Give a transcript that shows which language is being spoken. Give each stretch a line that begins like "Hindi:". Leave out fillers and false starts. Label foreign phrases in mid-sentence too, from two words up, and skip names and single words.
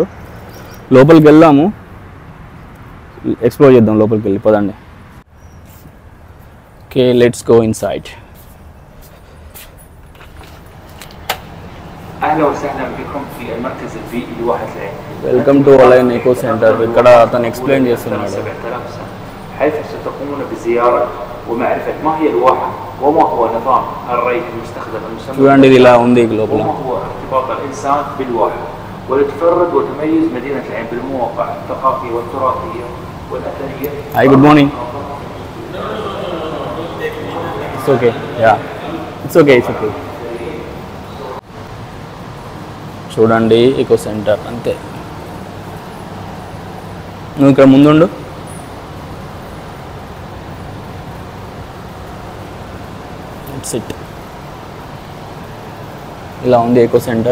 Telugu: లోపలికి వెళ్దాము, ఎక్స్ప్లోర్ చేద్దాం లోపలికి వెళ్ళి, పదండి.
English: Okay, let's go inside. Welcome to Al Ain Eco Center.
Telugu: ఇక్కడ అతను ఎక్స్ప్లెయిన్ చేస్తున్నాడు.
Arabic: حيث ستقومون بزيارة ومعرفة ما هي الواحة وما هو نظام الري المستخدم المسمى
Telugu: చూడండి ఇది ఇలా ఉంది లోపల.
Arabic: وما هو ارتباط الإنسان بالواحة، ولتفرد وتميز مدينة العين بالمواقع الثقافية والتراثية والأثرية.
English: Hi, good morning. It's okay. Yeah. It's okay.
Telugu: చూడండి ఎకో సెంటర్ అంతే. నువ్వు ఇక్కడ ముందుండు. సిట్ ఇలా ఉంది ఎకో సెంటర్.